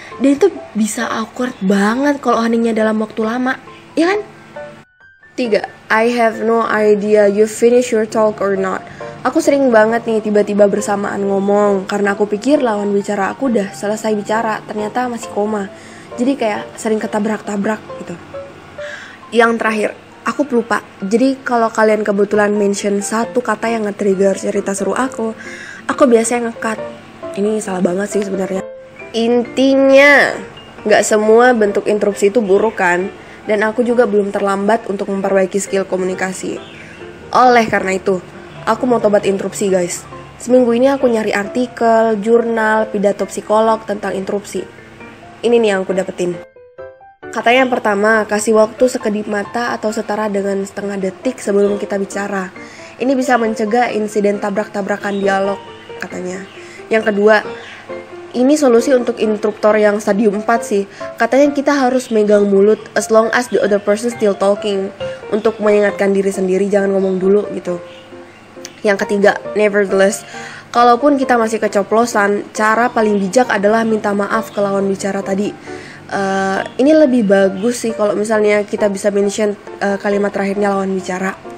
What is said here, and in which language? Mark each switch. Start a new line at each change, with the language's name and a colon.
Indonesian: Dan itu bisa awkward banget kalau heningnya dalam waktu lama, ya kan? 3.
English: I have no idea you finish your talk or not.
Indonesian: Aku sering banget nih tiba-tiba bersamaan ngomong karena aku pikir lawan bicara aku udah selesai bicara, ternyata masih koma. Jadi kayak sering ketabrak-tabrak gitu. Yang terakhir, aku pelupa. Jadi kalau kalian kebetulan mention satu kata yang nge-trigger cerita seru aku biasanya nge-cut. Ini salah banget sih sebenarnya. Intinya, gak semua bentuk interupsi itu buruk kan? Dan aku juga belum terlambat untuk memperbaiki skill komunikasi. Oleh karena itu, aku mau tobat interupsi guys. Seminggu ini aku nyari artikel, jurnal, pidato psikolog tentang interupsi. Ini nih yang aku dapetin. Katanya yang pertama, kasih waktu sekedip mata atau setara dengan setengah detik sebelum kita bicara. Ini bisa mencegah insiden tabrak-tabrakan dialog, katanya. Yang kedua, ini solusi untuk interruptor yang stadium 4 sih. Katanya kita harus megang mulut
English: as long as the other person still talking.
Indonesian: Untuk mengingatkan diri sendiri, jangan ngomong dulu gitu. Yang ketiga, nevertheless, kalaupun kita masih keceplosan, cara paling bijak adalah minta maaf ke lawan bicara tadi. Ini lebih bagus sih kalau misalnya kita bisa mention kalimat terakhirnya lawan bicara.